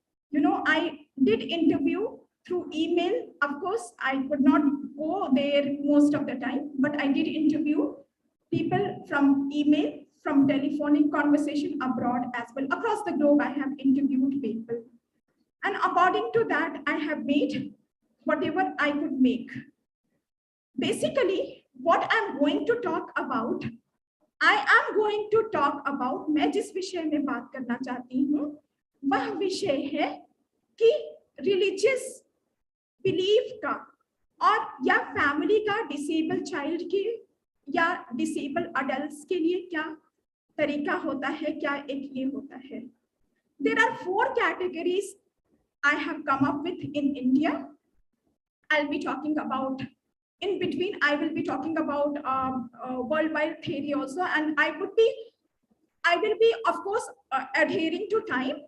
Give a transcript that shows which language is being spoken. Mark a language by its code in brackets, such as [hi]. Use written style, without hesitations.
[en] You know, I did interview through email. Of course, I could not go there most of the time, but I did interview people from email, from telephonic conversation abroad as well. Across the globe, I have interviewed people. And according to that, I have made whatever I could make. Basically, what I'm going to talk about, [hi] I am going to talk about, मैं जिस विषय में बात करना चाहती हूँ, वह विषय है कि religious belief का और या family का disabled child के या disabled adults के लिए क्या तरीका होता है, क्या एक ये होता है. [en] There are 4 categories I have come up with in India. I'll be talking about, in between, I will be talking about worldwide theory also, and I will be, of course, adhering to time.